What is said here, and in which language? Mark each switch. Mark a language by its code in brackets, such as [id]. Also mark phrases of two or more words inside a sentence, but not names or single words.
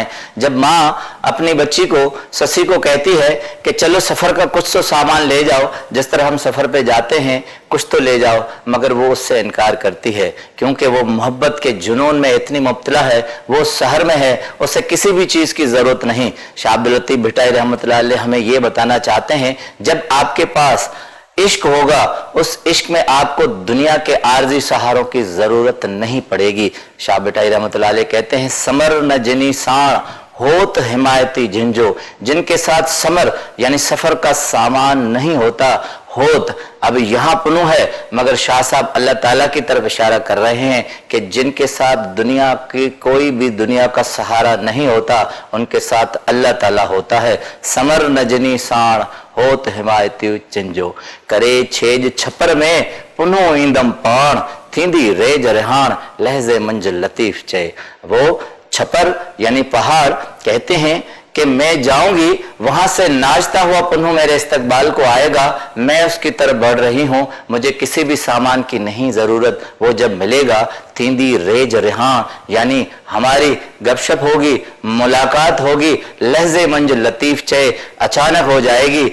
[hi] जब माँ अपनी बच्ची को ससी को कहती है कि चलो सफर का कुछ तो सामान ले जाओ, जिस तरह हम सफर पे जाते हैं कुछ तो ले जाओ, मगर वो उससे इनकार करती है क्योंकि वो मोहब्बत के जुनून में इतनी मुब्तला है, वो शहर में है, उसे किसी भी चीज की जरूरत नहीं। शाह अब्दुल लतीफ भिटाई रहमतुल्लाह अलैह हमें ये बताना चाहते हैं जब आपके पास इश्क होगा उस इश्क में आपको दुनिया के आर्जी सहारों की जरूरत नहीं पड़ेगी। [sd] शाह भिटाई [hi] रहमतुल्लाह अलैह कहते हैं [sd] समर न जिनी साण होत हिमायती झिंझो, [hi] जिनके साथ समर यानी सफर का सामान नहीं होता होत। अब यहां पुनः है मगर शाह साहब अल्लाह ताला की तरफ इशारा कर रहे हैं कि जिनके साथ दुनिया की कोई भी दुनिया का सहारा नहीं होता उनके साथ अल्लाह ताला होता है। [sd] समर नजनी साण होत हिमायती चिंजो, करे छेज छपर में पुनः ईंदम पाण, थींदी रेज रिहान लहजे मंजिल लतीफ चए। [hi] वो छपर यानी पहाड़ कहते हैं कि मैं जाऊंगी वहां से नाचता हुआ पुनः मेरे इस्तकबाल को आएगा, मैं उसकी तरफ बढ़ रही हूं, मुझे किसी भी सामान की नहीं जरूरत। वो जब मिलेगा [sd] थींदी रेज रिहान [hi] यानी हमारी गपशप होगी, मुलाकात होगी, [sd] लहजे मंज लतीफ चए [hi] अचानक हो जाएगी।